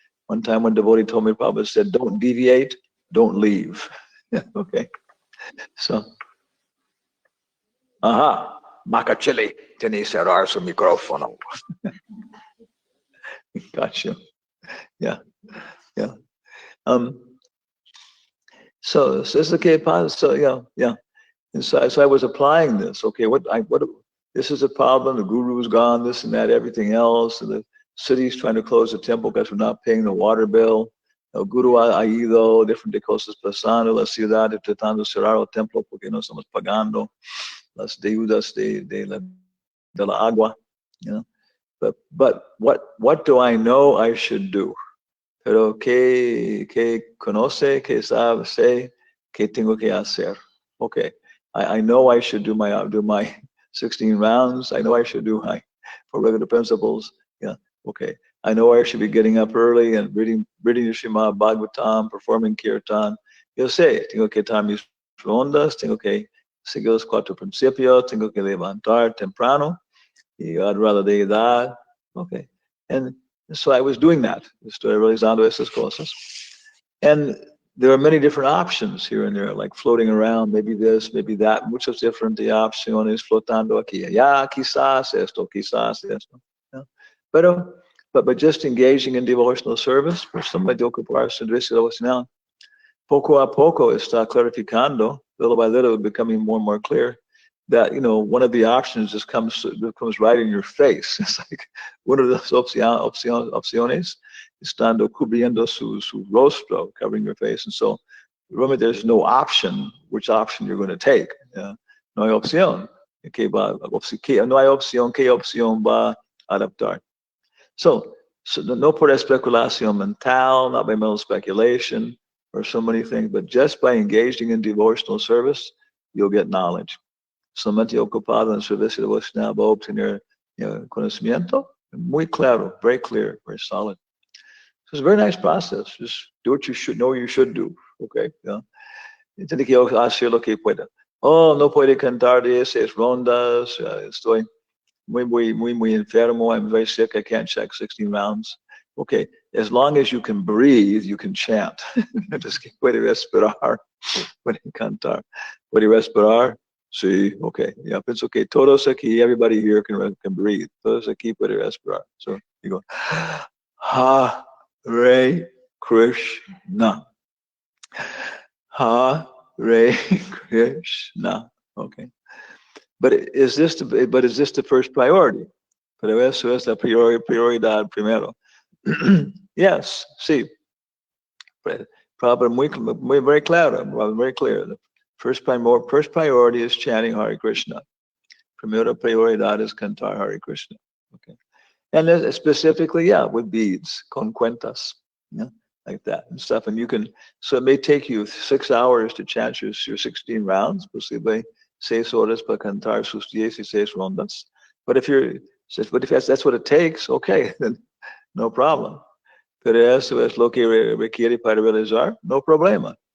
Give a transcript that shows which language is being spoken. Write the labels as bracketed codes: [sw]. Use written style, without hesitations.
[en] One time one devotee told me, Prabhupada said, don't deviate, don't leave. Okay. [es] So, Macachili, tiene cerrar su micrófono. [en] Gotcha. Yeah. So it's okay, so yeah. And so I was applying this. Okay, what this is a problem. The guru's gone, this and that, everything else. And the city's trying to close the temple because we're not paying the water bill. [es] El guru ha ido, different cosas pasando, la ciudad tratando de cerrar el templo porque no estamos pagando las deudas de la agua, [en] you know. But what do I know I should do? [es] Pero que conoce, que sabe, sé, que tengo que hacer. [en] Okay, I know I should do my 16 rounds. I know I should do my for regular principles. Yeah, okay. I know I should be getting up early and reading the Srimad Bhagavatam, performing kirtan. [es] Yo sé, tengo que estar mis rondas, tengo que seguir los 4 principios, tengo que levantar temprano y adorar la deidad. [en] Okay, and so I was doing that. [es] Estoy realizando esas cosas. [en] And there are many different options here and there, like floating around, maybe this, maybe that, [es] muchas diferentes opciones flotando aquí, allá, quizás esto. ¿No? [en] But just engaging in devotional service, pues somebody [es] de ocupar servicio devocional, poco a poco está clarificando, [en] little by little, becoming more and more clear that, you know, one of the options just comes right in your face. It's like one of those [es] opciones, estando cubriendo su rostro, [en] covering your face. And so, remember, there's no option, which option you're going to take. [es] No hay opción. No hay opción, ¿qué opción va a adaptar? [en] So [es] no por especulación mental, [en] not by mental speculation, or so many things, but just by engaging in devotional service, you'll get knowledge. [es] Solamente ocupado en servicio devocional va a obtener conocimiento muy claro, [en] very clear, very solid. So it's a very nice process. Just do what you should know you should do. Okay. [es] Tiene que hacer lo que pueda. Oh, no puede cantar 16 rondas. Estoy muy enfermo. [en] I'm very sick. I can't check 16 rounds. Okay. As long as you can breathe, you can chant. [es] Just que puede respirar. Puede cantar. Puede respirar. Sí, okay. Yeah, pienso que todos aquí, [en] everybody here can breathe. [es] Todos aquí puede respirar. [en] So you go, Hare Krishna. Hare Krishna. Okay. But is this the first priority? [es] Pero eso es la prioridad primero. [en] Yes, sí. Probably muy very claro, very clear. The first priority is chanting Hare Krishna. [es] Primera prioridad [en] is cantar Hare Krishna. Okay. And then specifically, with beads, [es] con cuentas, [en] like that and stuff. And you can, so it may take you 6 hours to chant your 16 rounds, [es] posible 6 horas para cantar sus 16 rondas. [en] But if that's what it takes, okay, then no problem. [es] Pero eso es lo que requiere para realizar, no problema.